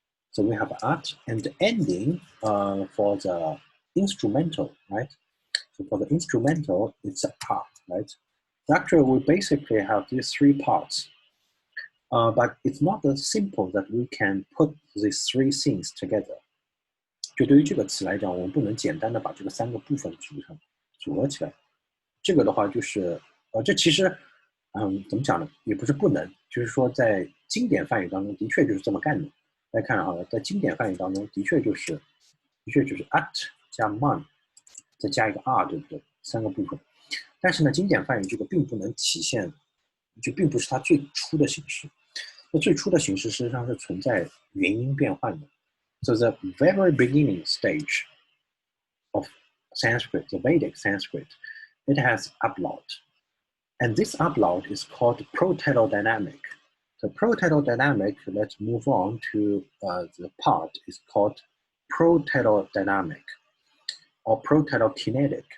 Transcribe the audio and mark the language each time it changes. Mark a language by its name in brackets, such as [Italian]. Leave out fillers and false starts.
[English] So we have art, and the ending for the instrumental, right? So for the instrumental, it's a a, right? So actually, we basically have these three parts, but it's not as simple that we can put these three things together. [Chinese] 就对于这个词来讲，我们不能简单的把这个三个部分组合起来。这个的话就是，这其实，怎么讲呢？也不是不能，就是说在经典梵语当中的确就是这么干的。大家看哈，在经典梵语当中的确就是 at 加 man 再加一个 r， 对不对？三个部分。但是呢，经典梵语这个并不能体现，就并不是它最初的形式。那最初的形式事实上是存在元音变换的。 [English] So the very beginning stage of Sanskrit, the Vedic Sanskrit, it has Ablaut. And this Ablaut is called Proterodynamic. So Proterodynamic, let's move on to the part is called Proterodynamic or Proterokinetic.